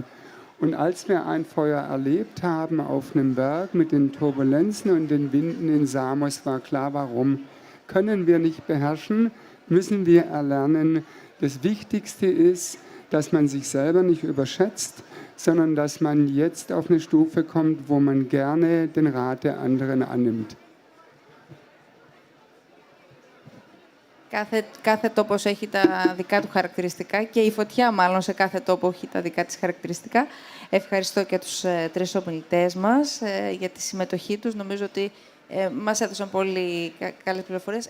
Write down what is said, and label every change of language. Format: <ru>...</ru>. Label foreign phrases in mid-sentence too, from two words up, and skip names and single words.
<de>Und als wir ein Feuer erlebt haben auf einem Berg mit den Turbulenzen und den Winden in Samos, war klar, warum. Können wir nicht beherrschen, müssen wir erlernen. Das Wichtigste ist, dass man sich selber nicht überschätzt, sondern dass man jetzt auf eine Stufe kommt, wo man gerne den Rat der anderen annimmt.</de> <el>Κάθε τόπος έχει τα δικά του χαρακτηριστικά και η φωτιά μάλλον σε κάθε τόπο έχει τα δικά της χαρακτηριστικά. Ευχαριστώ και τους τρεις ομιλητές μας για τη συμμετοχή τους. Νομίζω ότι Μας έδωσαν πολύ καλές πληροφορίες.</el>